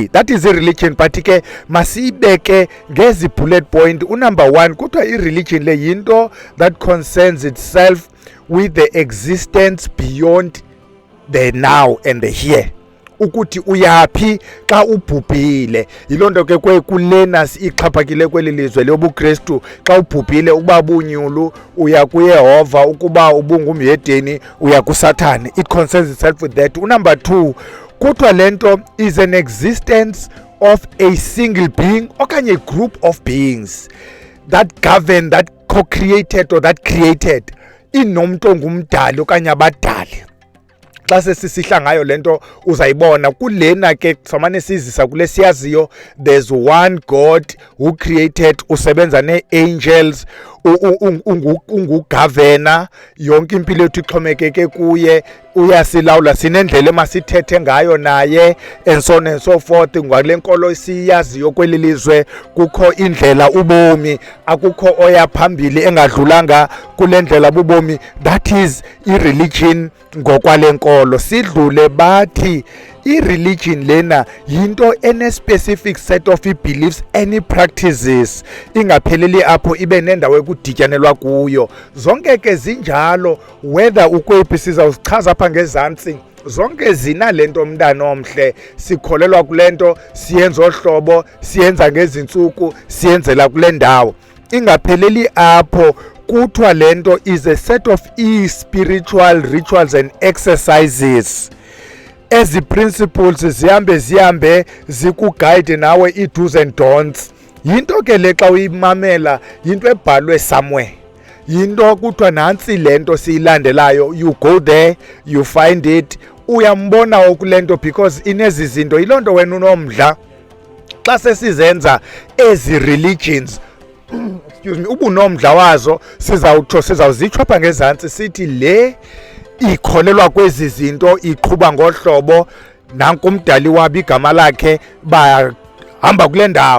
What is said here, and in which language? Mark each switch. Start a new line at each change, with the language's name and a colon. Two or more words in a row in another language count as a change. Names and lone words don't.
English: That is a religion.
Xhosa: But ke masibeke ngezi
English: bullet point. Number 1
Xhosa: kuthiwa i-religion le yinto
English: that concerns itself with the existence beyond the now and the here.
Xhosa: Ukuthi uyaphi xa ubhubhile. Yilonto ke kulena ixhaphakile kweli lizwe lobuKristu. Xa ubhubhile ukuba bunyulu uya kuYehova, ukuba ubungumyedeni uya kuSathane.
English: It concerns itself with that. Number 2
Xhosa: kuthiwa lento
English: is an existence of a single being okanye a group of beings that govern, that co-created or that created.
Xhosa: Inomntu ongumdali okanye abadali. Xa sesisihla ngayo lento uzayibona kulena ke samane sizisa kule siyaziyo.
English: There's one God who created,
Xhosa: usebenza ne-angels, ungugovernor. Yonke impilo yethu ixhomekeke kuye, uyasilawula, sinendlela emasithethe ngayo naye,
English: and so on and so forth.
Xhosa: Ngale nkolo siyaziyo kweli lizwe kukho indlela ubomi, akukho oya phambili engadlulanga kule ndlela bubomi.
English: That is
Xhosa: i-religion ngokwale nkolo. Sidlule bathi I-religion lena yinto ene-specific
English: set of beliefs and practices,
Xhosa: ingapheleli apho ibe nendawo ekudityanelwa kuyo. Zonke ke zinjalo, whether ukwephi sizawuzichaza apha ngezantsi, zonke zina lento mntana omhle, sikholelwa kule nto, siyenza ohlobo, siyenza ngezintsuku, siyenzela kule ndawo. Ingapheleli apho, kuthiwa le nto
English: is a set of spiritual rituals and exercises.
Xhosa: Ezi principles zihambe zikuguide nawe
English: i-do's and don'ts.
Xhosa: Yinto ke le xa uyimamela, yinto ebhalwe somewhere. Yinto kuthiwa nantsi le nto siyilandelayo,
English: you go there, you find it,
Xhosa: uyambona kule nto because inezi zinto. Yiloo nto wena unomdla xa sesizenza ezi religions,
English: excuse me,
Xhosa: ubunomdla wazo, sizawuzitsho apha ngezantsi sithi le ikholelwa kwezi zinto, iqhuba ngohlobo, nanku umdali wabo igama lakhe, bahamba kule ndawo.